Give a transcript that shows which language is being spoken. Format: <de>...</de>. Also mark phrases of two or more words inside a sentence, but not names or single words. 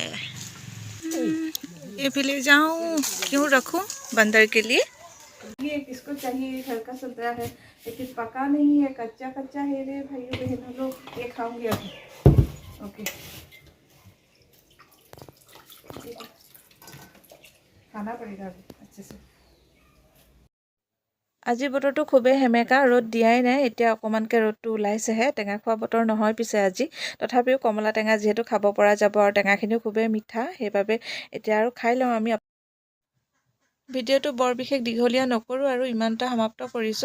<hi>ये भी ले जाऊँ, क्यों रखूँ बंदर के लिए। ये किसको चाहिए, घर का संतरा है लेकिन पका नहीं है, कच्चा कच्चा है रे भाइयों बहनों लोग। ये खाऊंगी अभी, ओके खाना पड़ेगा अभी अच्छे से।</hi> <as>আজি বতৰটো খুবেই সেমেকা, ৰ'দ দিয়াই নাই, এতিয়া অকণমানকৈ ৰ'দটো ওলাইছেহে। টেঙা খোৱা বতৰ নহয় পিছে আজি, তথাপিও কমলা টেঙা যিহেতু খাব পৰা যাব, আৰু টেঙাখিনিও খুবেই মিঠা, সেইবাবে এতিয়া আৰু খাই লওঁ আমি। ভিডিঅ'টো বৰ বিশেষ দীঘলীয়া নকৰোঁ আৰু ইমানটা সমাপ্ত কৰিছোঁ।</as>